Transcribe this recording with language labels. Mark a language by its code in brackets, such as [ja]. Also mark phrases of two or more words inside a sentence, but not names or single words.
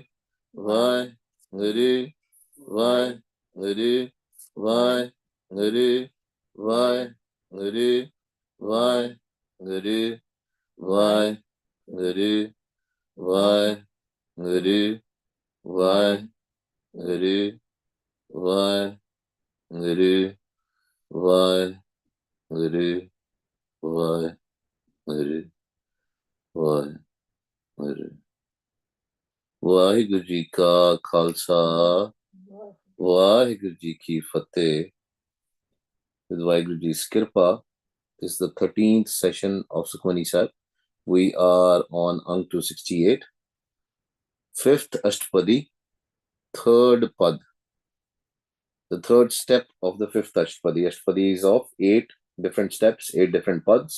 [pa] ਵਾਹਿ, ਗੁਰੂ, ਵਾਹਿ, ਗੁਰੂ, ਵਾਹਿ, ਗੁਰੂ, ਵਾਹਿ, ਗੁਰੂ, ਵਾਹਿ, ਗੁਰੂ, ਵਾਹਿ, ਗੁਰੂ, ਵਾਹਿ, ਗੁਰੂ, ਵਾਹਿ, ਗੁਰੂ, ਵਾਹਿ, ਗੁਰੂ, ਵਾਹਿ, ਗੁਰੂ, ਵਾਹਿ, ਗੁਰੂ, ਵਾਹਿ, Guru. ਵਾਹਿਗੁਰੂ ਜੀ ਕਾ ਖਾਲਸਾ ਵਾਹਿਗੁਰੂ ਜੀ ਕੀ ਫਤਿਹ. [en] With Vaheguru Ji's Kirpa, this is the 13th session of Sukhmani Sahib. We are on Ang 268, 5th Ashtapadi, 3rd Pad. The third step of the 5th Ashtapadi. Ashtapadi is of 8 different steps, 8 different pads.